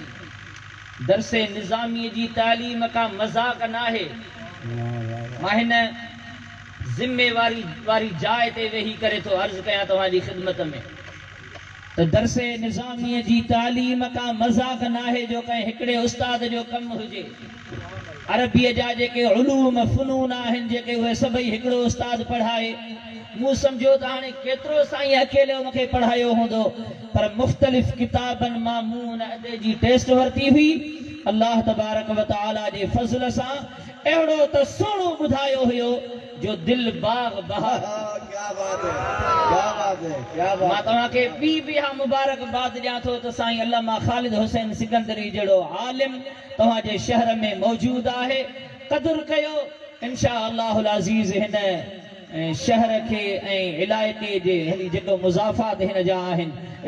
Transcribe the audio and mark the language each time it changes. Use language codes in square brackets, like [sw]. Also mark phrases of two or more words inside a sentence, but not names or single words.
[sd] दरसे निज़ामीअ जी तालीम का मज़ाक़ न आहे मां हिन ज़िम्मेवारी जाइ ते वेही करे थो अर्ज़ कयां तव्हांजी ख़िदमत में त दरसे निज़ामीअ जी तालीम का मज़ाक़ न आहे जो कंहिं हिकिड़े उस्ताद जो कमु हुजे अरबीअ जा जेके उलूम फ़ुनून आहिनि जेके उहे सभई हिकिड़ो उस्ताद पढ़ाए मूं सम्झो त हाणे केतिरो साईं अकेले मूंखे पढ़ायो हूंदो पर मुख़्तलिफ़ किताबनि मां मूं हुन अदे जी टेस्ट वरिती हुई [ar] الله تبارك وتعالى [sd] जे फज़ल सां अहिड़ो त सुहिणो ॿुधायो हुयो जो दिल बाग बहार [ur] کیا بات ہے کیا بات ہے کیا بات [sd] है क्या बात मां तव्हांखे ॿी हा मुबारकबाद ॾियां थो त साईं अल्लामा ख़ालिद हुसैन सिकंदरी जहिड़ो आलिम तव्हांजे शहर में मौजूद आहे क़दुरु कयो इंशाअल्लाह अज़ीज़ हिन शहर के इलाइक़े जे हली जेको मुज़ाफ़ात हिन जा आहिनि